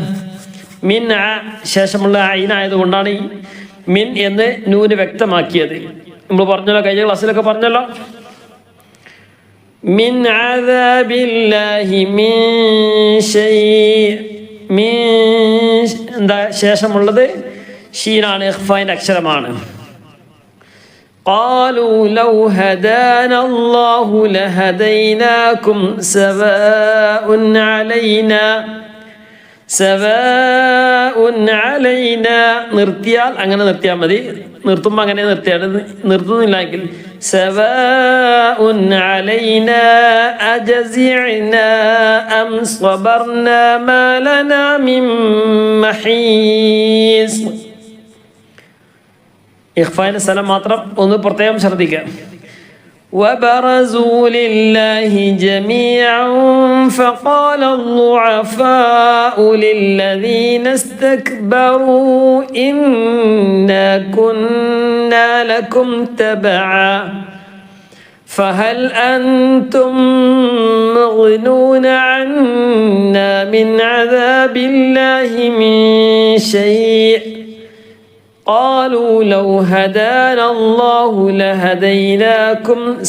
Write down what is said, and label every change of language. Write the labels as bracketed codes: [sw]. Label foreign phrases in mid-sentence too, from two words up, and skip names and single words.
[ml] മിൻ ശേഷമുള്ള ഐനായതുകൊണ്ടാണ് ഈ മിൻ എന്ന് നൂന് വ്യക്തമാക്കിയത്. നമ്മൾ പറഞ്ഞല്ലോ, കഴിഞ്ഞ ക്ലാസ്സിലൊക്കെ പറഞ്ഞല്ലോ. [ar] من عذاب الله [ml] മിൻ എന്താ ശേഷമുള്ളത് ഷീനാണ്, ഇഖ്ഫായിൻ്റെ അക്ഷരമാണ്. [ar] قالوا لو هدانا الله لهديناكم سواء علينا [ml] നിർത്തിയാൽ അങ്ങനെ നിർത്തിയാൽ മതി. നിർത്തുമ്പോൾ അങ്ങനെ നിർത്തിയാൽ, നിർത്തുന്നില്ലെങ്കിൽ [ar] سواء علينا أجزعنا أم صبرنا ما لنا من محيص. [ml] ഇഖ്ഫാന്റെ സ്ഥലം മാത്രം ഒന്ന് പ്രത്യേകം ശ്രദ്ധിക്കുക. [ar] وبرزوا لله جميعا فقال الضعفاء للذين استكبروا إنا كنا لكم تبعا فهل أنتم مغنون عنا من عذاب الله من شيء قالوا لو هدانا الله لهديناكم